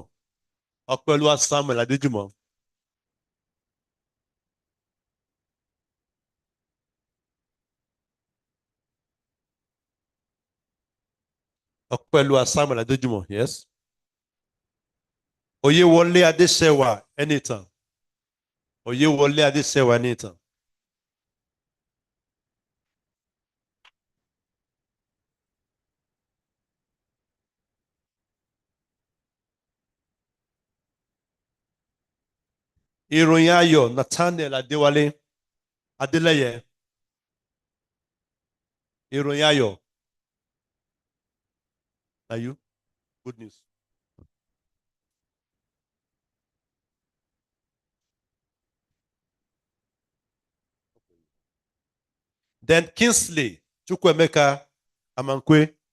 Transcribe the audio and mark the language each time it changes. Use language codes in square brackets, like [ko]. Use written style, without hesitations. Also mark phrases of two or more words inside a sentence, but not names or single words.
[en] Ọpẹ́olúwa Samuel Adéjùmọ̀. Ọpẹ́olúwa Samuel Adéjùmọ̀, yes. Oyèwọlé Adéṣẹwà Ẹnìtàn. [yo] Oyèwọlé Adéṣẹwà Ẹnìtàn. Ìròyìn ayọ̀ Nathaniel Adéwálé Adélẹ́yẹ. Ìròyìn ayọ̀. [en] Are you? Good news. Then Kingsley Chukwemeka Amankwe.